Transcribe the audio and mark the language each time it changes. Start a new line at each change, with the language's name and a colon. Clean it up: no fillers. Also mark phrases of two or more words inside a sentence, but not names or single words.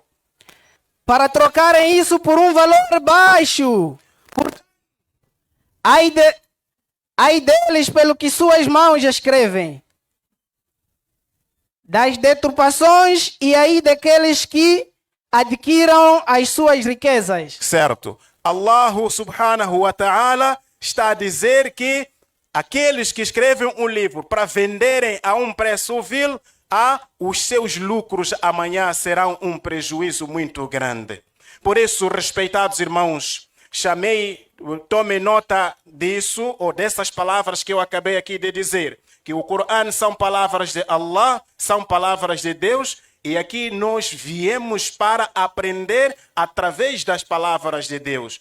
Portuguese: Para trocarem isso por um valor baixo. Ai deles pelo que suas mãos escrevem. Das deturpações e aí daqueles que adquiram as suas riquezas. Certo. Allah
Arabic: سبحانه وتعالى
Portuguese: está a dizer que aqueles que escrevem um livro para venderem a um preço vil, os seus lucros amanhã serão um prejuízo muito grande. Por isso, respeitados irmãos, tomem nota disso, ou dessas palavras que eu acabei aqui de dizer, que o Corão são palavras de Allah, são palavras de Deus, e aqui nós viemos para aprender através das palavras de Deus.